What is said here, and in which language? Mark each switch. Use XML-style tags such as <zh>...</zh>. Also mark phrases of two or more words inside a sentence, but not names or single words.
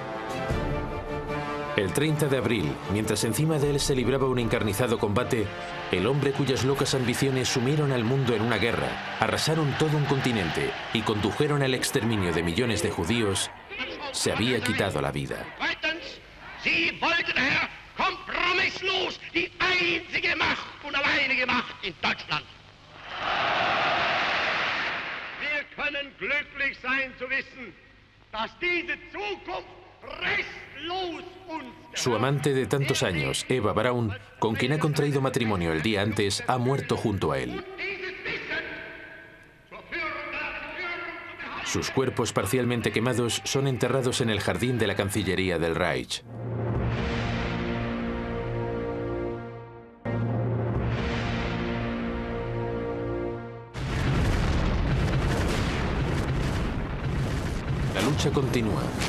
<es>El 30 de abril, mientras encima de él se libraba un encarnizado combate, el hombre cuyas locas ambiciones sumieron al mundo en una guerra, arrasaron todo un continente y condujeron al exterminio de millones de judíos, se había quitado la vida.</es> <de>Sie wollten, Herr, kompromisslos die einzige Macht und alleinige Macht in Deutschland. Wir können glücklich sein zu wissen, dass diese Zukunft restlos uns...</de> <es>Su amante de tantos años, Eva Braun, con quien ha contraído matrimonio el día antes, ha muerto junto a él. Sus cuerpos parcialmente quemados son enterrados en el jardín de la Cancillería del Reich. La lucha continúa.</es>